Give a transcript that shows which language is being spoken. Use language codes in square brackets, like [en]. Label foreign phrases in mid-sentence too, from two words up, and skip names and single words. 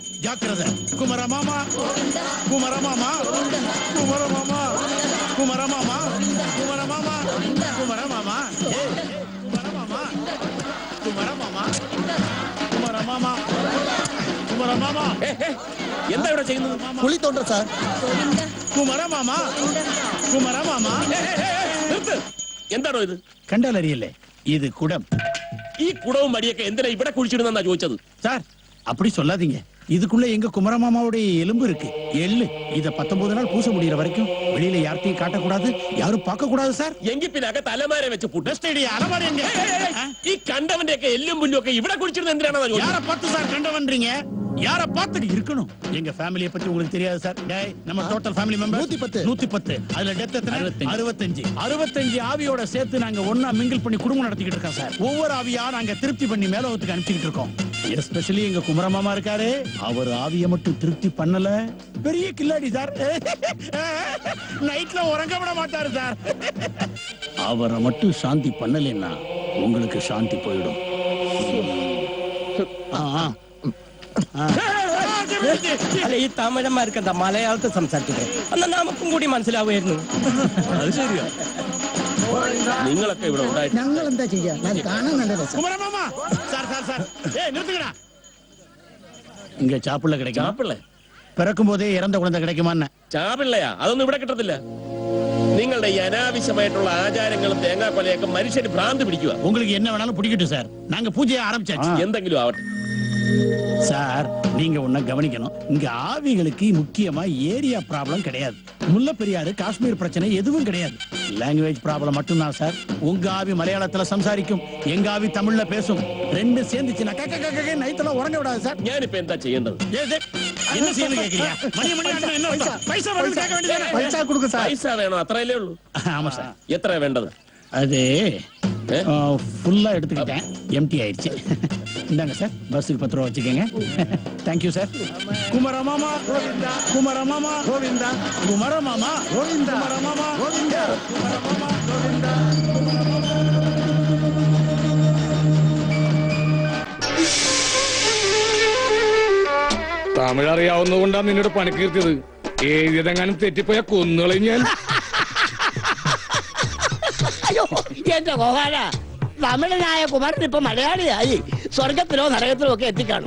[ta] ஜாக்கிரதை. குமரமாமா, குமரமாமா, குமரமாமா, குமரமாமா, குமரமாமா, குமரமாமா, குமரமாமா, குமரமாமா, குமரமாமா, குமரமாமா. [ml] എന്താ ഇവിടെ ചെയ്യുന്നത്? കുളി തോണ്ട സാർ. കുമരമാമാ, കുമരമാമാ. എന്താണോ ഇത്? കണ്ടാലറിയല്ലേ, ഇത് കുടം. ഈ കുടവും മടിയൊക്കെ എന്തിനാ ഇവിടെ കുഴിച്ചിടുന്നാ ചോദിച്ചത്? [ta] சார், அப்படி சொல்லாதீங்க. இதுக்குள்ள எங்க குமரமாமாவுடைய எலும்பு இருக்கு, எள்ளு. இத 19 நாள் பூச முடியற வரைக்கும் வெளியில யார்த்தையும் காட்டக்கூடாது, யாரும் பார்க்க கூடாது சார். [ml] എങ്കിൽ പിന്നെ അകത്ത് അലമാര വെച്ച് പൂട്ട്. [ta] அலமாரி எங்க? [ml] ഈ കണ്ടവന്റെ ഒക്കെ എല്ലും പുല്ലും ഒക്കെ ഇവിടെ കുഴിച്ചിടുന്ന എന്തിനാണെന്നാ ചോദിച്ചത്? [ta] யார பார்த்து சார் கண்டவன்றீங்க? யார பார்த்து இருக்கணும். எங்க ஃபேமிலியை பத்தி உங்களுக்கு தெரியாது சார். டேய், நம்ம [en] total family member [ta] 110. அதுல டெத் எத்தனை? 65 ஆவியோட சேர்த்து நாங்க ஒண்ணா மிங்கிள் பண்ணி குடும்பம் நடத்திக்கிட்டு இருக்கோம் சார். ஒவ்வொரு ஆவியா நாங்க திருப்தி பண்ணி மேலோகத்துக்கு அனுப்பிச்சிட்டு இருக்கோம். எஸ்பெஷலி எங்க குமரமாமா இருக்காரு, அவர் ஆவிய மட்டும் திருப்தி பண்ணல, பெரிய கில்லாடி சார். நைட்ல உறங்க விட மாட்டாரு சார். அவரை மட்டும் சாந்தி பண்ணலைன்னா உங்களுக்கு சாந்தி போயிடும். [ml] അല്ല ഈ തമിഴന്മാർക്ക് മലയാളത്തിൽ സംസാരിച്ചത് എന്നാ നമുക്കും കൂടി മനസ്സിലാവുമായിരുന്നു. അത് ശരിയാ. നിങ്ങളൊക്കെ ഇവിടെ ഉണ്ടായിട്ട് ഞങ്ങൾ എന്താ ചെയ്യാ? ഞാൻ കാണാൻ നല്ല രസം. [ta] குமரமாமா சார் சார் சார் ஏய் நிறுத்துங்கடா. இங்க சாப்பிள்ள கிடைக்கும். [ml] ചാപ്പിള്ളേ [ta] பிறக்கும் போதே இறந்த குழந்தை கிடைக்குமான்னு. [ml] ചാപിള്ളയാ അതൊന്നും ഇവിടെ കിട്ടത്തില്ല. നിങ്ങളുടെ ഈ അനാവശ്യമായിട്ടുള്ള ആചാരങ്ങളും തേങ്ങാക്കൊലയൊക്കെ മനുഷ്യന് ഭ്രാന്ത് പിടിക്കുക. [ta] உங்களுக்கு என்ன வேணாலும் பிடிக்கட்டும் சார். நாங்க பூஜையை ஆரம்பிச்சாச்சு. [ml] എന്തെങ്കിലും ஆவട്ടെ. [ta] சார் நீங்க ஒண்ணு கவனிக்கணும். இங்க ஆவிகளுக்கு முக்கியமா [en] area problem [ta] கிடையாது. முல்லை பெரியாறு காஷ்மீர் பிரச்சனை எதுவும் கிடையாது. [en] language problem [ta] மட்டும்தான் சார். உங்க ஆவி மலையாளத்துல சம்சாரிக்கும், எங்க ஆவி தமிழ்ல பேசும். ரெண்டு சேர்ந்துச்சுன்னா நைட்ல உறங்க விடாது சார். [ml] ഞാനിപ്പോ എന്താ ചെയ്യേണ്ടത്? [ta] என்ன செய்யணும் கேக்குறியா? மணி மணி ஆனா என்ன அர்த்தம்? பைசா வேணும் கேட்க வேண்டியதானே? [ml] പൈസ കൊടുക്കും സാർ. പൈസ വേണോ? അത്രയല്ലേ ഉള്ളൂ. [ta] ஆமா சார். [ml] എത്ര വേണ്ടത്? [ta] அது ஃபுல்லா எடுத்துக்கிட்டேன், எம்டி ஆயிடுச்சு. இந்தாங்க சார், பஸ்ஸுக்கு 10 ரூபா வச்சுக்கோங்க. தேங்க்யூ சார். குமரமாமா கோவிந்தா, குமரமாமா கோவிந்தா, குமரமாமா கோவிந்தா, குமரமாமா கோவிந்தா, குமரமாமா கோவிந்தா. [ml] തമിഴ് അറിയാവുന്നതുകൊണ്ടാണ് നിന്നോട് പണിക്കീർത്തിയത്. ഏതെങ്ങാനും തെറ്റിപ്പോയ കൊന്നുകളയും ഞാൻ. അയ്യോ എന്റെ ഗോപാല, തമിഴനായ കുമാരൻ ഇപ്പൊ മലയാളിയായി സ്വർഗത്തിലോ നരകത്തിലോ ഒക്കെ എത്തിക്കാണും.